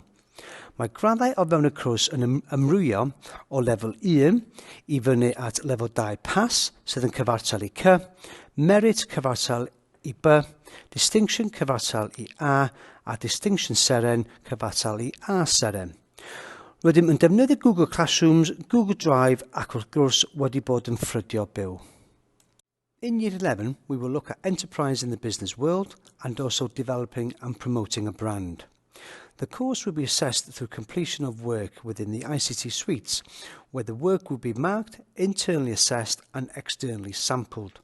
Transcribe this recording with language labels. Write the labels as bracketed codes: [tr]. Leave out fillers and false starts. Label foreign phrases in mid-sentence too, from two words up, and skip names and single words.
[cy] Mae graddau o fewn y cwrs yn ymrwyo o lefel 1 i fyny at lefel 2 pas, sydd yn cyfartal i C, merit cyfartal i B, distinction cyfartal i A distinction seren cyfartal i A seren. Rydym yn defnyddio Google Classrooms, Google Drive ac wrth gwrs wedi bod yn ffrydio byw. [en] In Year 11, we will look at enterprise in the business world and also developing and promoting a brand. The course will be assessed through completion of work within the ICT suites, where the work will be marked, internally assessed and externally sampled.